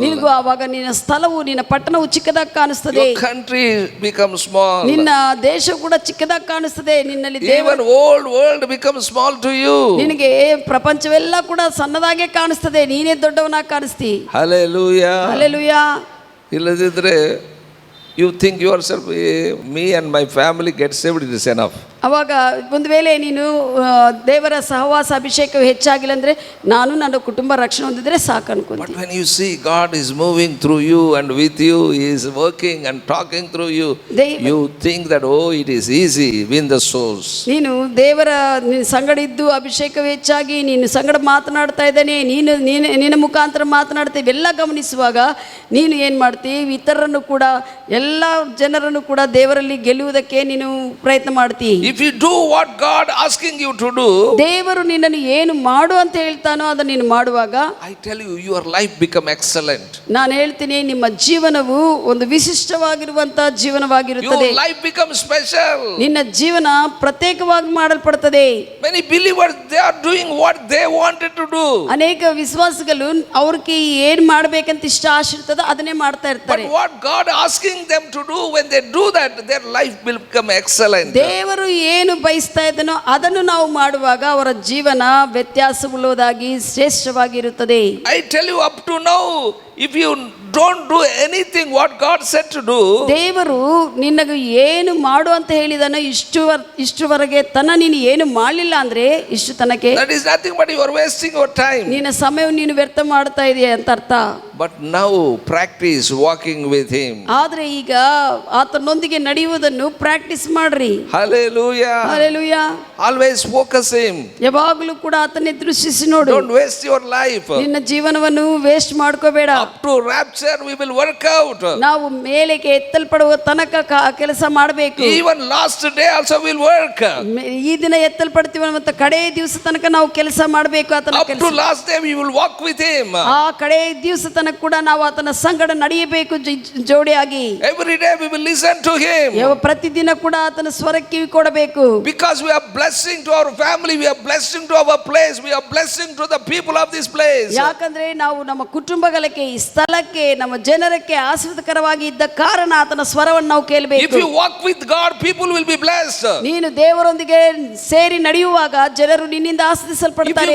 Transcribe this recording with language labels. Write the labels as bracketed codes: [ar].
[kn] ನಿನಗೂ ಆವಾಗ ನಿನ್ನ ಸ್ಥಳವು ನಿನ್ನ ಪಟ್ಟಣವು ಚಿಕ್ಕದಾಗಿ ಕಾಣಿಸ್ತದೆ. [en] Your country becomes small. [kn] ನಿನ್ನ ದೇಶ ಕೂಡ ಚಿಕ್ಕದಾಗಿ ಕಾಣಿಸ್ತದೆ. ನಿನ್ನಲ್ಲಿ [en] Even old world becomes small to you. [kn] ನಿನಗೆ ಪ್ರಪಂಚವೆಲ್ಲ ಕೂಡ ಸಣ್ಣದಾಗೆ ಕಾಣಿಸ್ತದೆ. ನೀನೇ ದೊಡ್ಡವನಾಗಿ ಕಾಣಿಸ್ತಿ. [en] Hallelujah. [kn] ಹಲ್ಲೆಲೂಯಾ. ಇಲ್ಲದಿದ್ರೆ [en] you think yourself, me and my family get saved, it is enough. [kn] ಅವಾಗ ಒಂದು ವೇಳೆ ನೀನು ದೇವರ ಸಹವಾಸ ಅಭಿಷೇಕವು ಹೆಚ್ಚಾಗಿಲ್ಲ ಅಂದರೆ ನಾನು ನನ್ನ ಕುಟುಂಬ ರಕ್ಷಣೆ ಹೊಂದಿದ್ರೆ ಸಾಕು ಅನ್ಕೊಂತೀನಿ. [en] But when you see God is moving through you and with you, He is working and talking through you, you think that, oh, it is easy, win the souls. [kn] ನೀನು ದೇವರ ಸಂಗಡ ಇದ್ದು ಅಭಿಷೇಕವು ಹೆಚ್ಚಾಗಿ ನೀನು ಸಂಗಡ ಮಾತನಾಡ್ತಾ ಇದ್ದಾನೆ, ನಿನ್ನ ಮುಖಾಂತರ ಮಾತನಾಡ್ತಾ ಇವೆಲ್ಲ ಗಮನಿಸುವಾಗ ನೀನು ಏನು ಮಾಡ್ತೀವಿ, ಇತರರನ್ನು ಕೂಡ ಎಲ್ಲ ಜನರನ್ನು ಕೂಡ ದೇವರಲ್ಲಿ ಗೆಲ್ಲುವುದಕ್ಕೆ ನೀನು ಪ್ರಯತ್ನ ಮಾಡ್ತೀವಿ. [en] If you do what God asking you to do, [kn] ದೇವರು ನಿನ್ನನ್ನು ಏನು ಮಾಡು ಅಂತ ಹೇಳ್ತಾನೋ ಅದನ್ನು ನೀನು ಮಾಡುವಾಗ, [en] I tell you, your life become excellent. [kn] ನಾನು ಹೇಳ್ತೀನಿ ನಿಮ್ಮ ಜೀವನವು ಒಂದು ವಿಶಿಷ್ಟವಾಗಿರುವಂತಹ ಜೀವನವಾಗಿರುತ್ತದೆ. [en] Your life becomes special. [kn] ನಿನ್ನ ಜೀವನ ಪ್ರತ್ಯೇಕವಾಗಿ ಮಾಡಲ್ಪಡುತ್ತದೆ. [en] Many believers, they are doing what they wanted to do. [kn] ಅನೇಕ ವಿಶ್ವಾಸಿಗಳು ಅವ್ರಿಗೆ ಏನ್ ಮಾಡ್ಬೇಕಂತ ಇಷ್ಟ ಆಸೆ ಇರ್ತದೆ ಅದನ್ನೇ ಮಾಡ್ತಾ ಇರ್ತಾರೆ. [en] But what God asking them to do, when they do that, their life will become excellent. [kn] ದೇವರು ಏನು ಬಯಸ್ತಾ ಇದ್ದಾನೋ ಅದನ್ನು ನಾವು ಮಾಡುವಾಗ ಅವರ ಜೀವನ ವ್ಯತ್ಯಾಸವುಳ್ಳದಾಗಿ ಶ್ರೇಷ್ಠವಾಗಿರುತ್ತದೆ. [en] I tell you, up to now, if you don't do anything what God said to do, [kn] ದೇವರು ನಿನಗೆ ಏನು ಮಾಡು ಅಂತ ಹೇಳಿದಾನೋ ಇಷ್ಟುವರೆಗೆ ನೀನು ಏನು ಮಾಡಲಿಲ್ಲ ಅಂದ್ರೆ ಇಷ್ಟು ತನಕ [en] that is nothing but you are wasting your time. [kn] ನಿನ್ನ ಸಮಯವನ್ನು ನೀನು ವ್ಯರ್ಥ ಮಾಡ್ತಾ ಇದೆಯಾ ಅಂತ ಅರ್ಥ. [en] But now practice walking with Him. [kn] ಆದ್ರೆ ಈಗ ಆತನೊಂದಿಗೆ ನಡೆಯುವುದನ್ನು ಪ್ರಾಕ್ಟೀಸ್ ಮಾಡ್ರಿ. [en] Hallelujah. [kn] Hallelujah. [en] Always focus Him. [kn] ಯಾವಾಗಲೂ ಕೂಡ ಆತನೇ ದೃಷ್ಟಿಸಿ ನೋಡು. [en] Don't waste your life. [kn] ನಿನ್ನ ಜೀವನವನ್ನು ವೇಸ್ಟ್ ಮಾಡ್ಕೋಬೇಡ. [en] Up to rapture we will work out. [kn] ನಾವು ಮೇಲೆಗೆ ಎತ್ತಲ್ಪಡುವ ತನಕ ಕೆಲಸ ಮಾಡಬೇಕು. [en] Even last day also we'll work. [kn] ಈ ದಿನ ಎತ್ತಲ್ಪಡ್ತೀವಿ ಮತ್ತು ಕಡೆ ದಿವಸ ತನಕ ನಾವು ಕೆಲಸ ಮಾಡಬೇಕು. ಆತನ [en] Up to last day we will walk with Him. [kn] ಆ ಕಡೆ ದಿವಸ ತನಕ ಕೂಡ ನಾವು ಆತನ ಸಂಗಡ ನಡೆಯಬೇಕು ಜೋಡಿಯಾಗಿ. [en] Every day we will listen to Him. [kn] ಪ್ರತಿದಿನ ಕೂಡ ಆತನ ಸ್ವರಕ್ಕೆ ಕಿವಿ ಕೊಡಬೇಕು. [en] Because we are blessing to our family, we are blessing to our place, we are blessing to the people of this place. [kn] ಯಾಕಂದ್ರೆ ನಾವು ನಮ್ಮ ಕುಟುಂಬಗಳಿಗೆ ಈ ಸ್ಥಳಕ್ಕೆ ನಮ್ಮ ಜನರಕ್ಕೆ ಆಶೀರ್ವಾದಕರವಾಗಿ ಇದ್ದ ಕಾರಣ ಆತನ ಸ್ವರವನ್ನು ನಾವು ಕೇಳಬೇಕು. [en] If you walk with God, people will be blessed. [kn] ನೀನು ದೇವರೊಂದಿಗೆ ಸೇರಿ ನಡೆಯುವಾಗ ಜನರು ನಿನ್ನಿಂದ ಆಶೀರ್ವದಿಸಲ್ಪಡ್ತಾರೆ.